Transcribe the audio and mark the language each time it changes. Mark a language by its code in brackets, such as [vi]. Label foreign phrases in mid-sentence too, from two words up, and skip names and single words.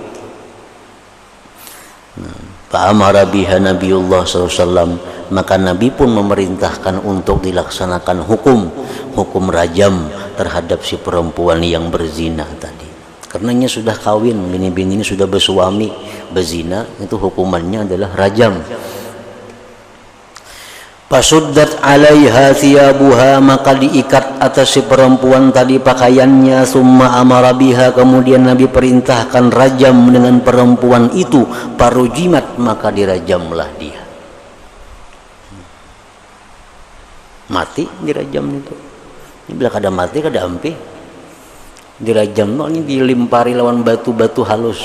[ar] فأمر بها نبي الله ﷺ, [id] maka Nabi pun memerintahkan untuk dilaksanakan hukum rajam terhadap si perempuan yang berzina tadi. Karenanya sudah kawin, bini-bini ini sudah bersuami, berzina, itu hukumannya adalah rajam. [ar] فشدت عليها ثيابها, [id] maka diikat atas si perempuan tadi pakaiannya. [ar] ثم أمر بها, [id] kemudian Nabi perintahkan rajam dengan perempuan itu. Parujimat, maka dirajamlah dia. Mati dirajam itu. [bjn] Ini bila kada mati kada ampi. Dirajam no, ini dilimpari lawan batu-batu halus.